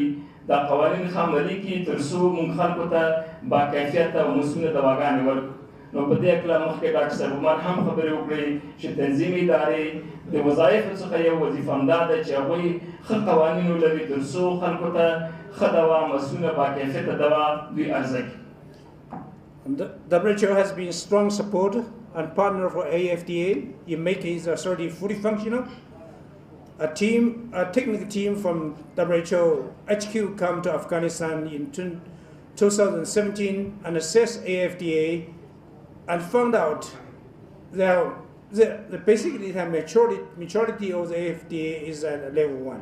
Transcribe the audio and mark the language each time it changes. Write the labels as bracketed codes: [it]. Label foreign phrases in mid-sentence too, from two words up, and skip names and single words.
[ps] دا قوانین ښه عملي کړي تر څو موږ خلکو ته باکیفیته او مسؤله دواګانې ورکړو. نو په دې هکله مخکې ډاکټر صاحب عمر هم خبرې وکړې چې تنظیمي ادارې د وظایفو څخه یو وظیفه همدا ده چې هغوی ښه قوانین ولري تر څو خلکو ته ښه دوا، مسؤله باکیفیته دوا دوی عرضه کړي. [en] WHO has been strong supporter and partner for AFDA in making its authority fully functional. A technical team from WHO HQ come to Afghanistan in 2017 and assessed AFDA and found out that basically the maturity of the AFDA is at level 1.